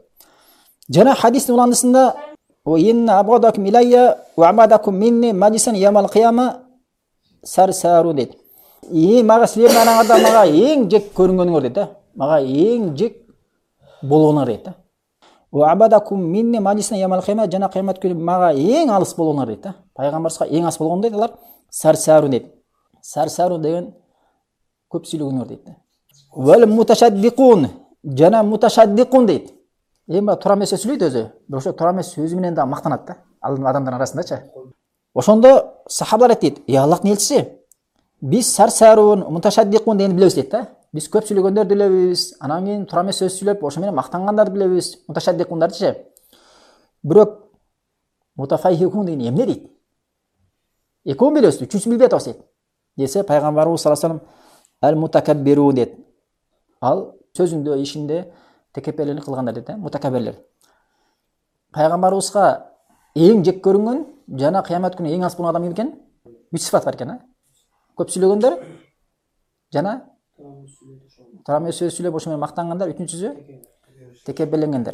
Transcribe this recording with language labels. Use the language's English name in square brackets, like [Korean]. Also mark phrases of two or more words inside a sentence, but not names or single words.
[Kyrgyz] Жана хадистин уландысында [Arabic] "إن أبغضكم إلي وأبعدكم مني مجلسا يوم القيامة الثرثارون" [Kyrgyz] дейт. Мага силердин араңарда мага эң жек көрүнгөнүңөр дейт да. Мага эң жек болгонуңар дейт да. [Arabic] "وأبعدكم مني مجلسا يوم القيامة" [Kyrgyz] жана кыямат күнү мага эң алыс болгонуңар дейт да. Пайгамбарыбызга эң алыс болгон дейт алар сарсарун дейт. Сарсарун деген көп сүйлөгөнүңөр дейт да. [Arabic] "والمتشدقون" [Kyrgyz] жана mutashaddiqun дейт. Эми туура эмес сөйлөйт өзү. Бирок ошо туура эмес сөзү менен да мактанат да. Ал адамдардын арасындачы. Ошондо сахабалар айтты: "Ey Аллахтын элчиси, биз сарсарун, mutashaddiqun дегенди билебиз" дейт да. Биз көп сүйлөгөндөрдү билебиз, анан кийин туура эмес сөз сүйлөп, ошо менен мактангандарды билебиз, mutashaddiqundарды. Бирок mutafahhiqun деген эмне дейт? Экөөм билебиз, үчүнчүсүн билбей атабыз дейт. Десе пайгамбарыбыз [Arabic] صلى الله عليه وسلم [Kyrgyz] al-mutakabbirun дейт. Ал сөзүндө, ишинде текепелелик кылгандар дейт, мутакаббирлер. Пайгамбарыбызга эң жек көрүнгөн жана кыямат күнү эң алыс болгон адам ким экен? Үч сифат бар экен, көп сүйлөгөндөр жана туура эмес сөз сүйлөп ошо менен мактангандар, үчүнчүсү текебеленгендер.